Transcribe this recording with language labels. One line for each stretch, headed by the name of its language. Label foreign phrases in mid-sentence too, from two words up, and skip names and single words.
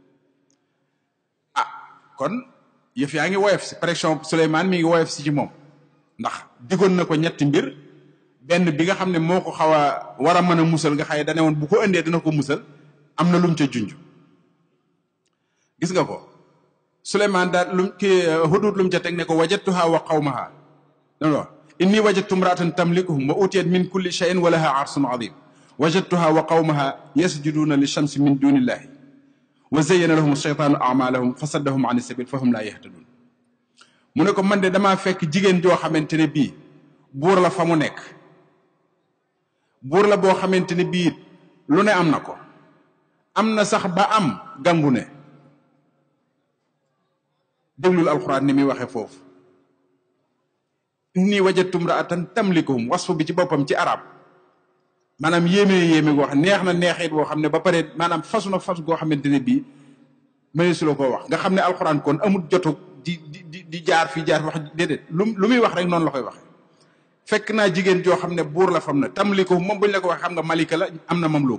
Wolof: kon yëf yaa ngi woyof si pression Suleymaan mi ngi woyof si ci moom ndax digoon na ko ñetti mbir benn bi nga xam ne moo ko xaw a war a mën a musal nga xaye dane woon bu ko indee dina ko musal am na lum ca junj gis nga ko Suleymaan daal lum hudhud lum ca teg ne ko
Arabic: وجدتها وقومها
Wolof: non
Arabic: إني وجدت امرأة تملكهم وأوتيت من كل شيء ولها عرش عظيم وجدتها وقومها يسجدون للشمس من دون الله وزين لهم الشيطان أعمالهم فصدهم عن السبيل فهم لا يهتدون
Wolof: mu ne ko man de damaa fekk jigéen joo xamante ne bii buur la fa mu nekk buur la boo xamante ne bii lu ne am na ko am na sax ba am gangu ne déglul alxuraan ni muy waxe foofu
Arabic: إني وجدت امرأة تملكهم
Wolof: wasfu bi ci boppam ci arab maanaam yéeme goo xam neex na neexit boo xam ne ba pare maanaam fasu na fas goo xamante ne bii mënees su la koo wax nga xam ne alxuraan kon amul jotu di jaar fii jaar wax déedéet lu muy wax rek noonu la koy waxe fekk naa jigéen joo xam ne buur la fam na tamlikuhum moom bu ñu la ko wax xam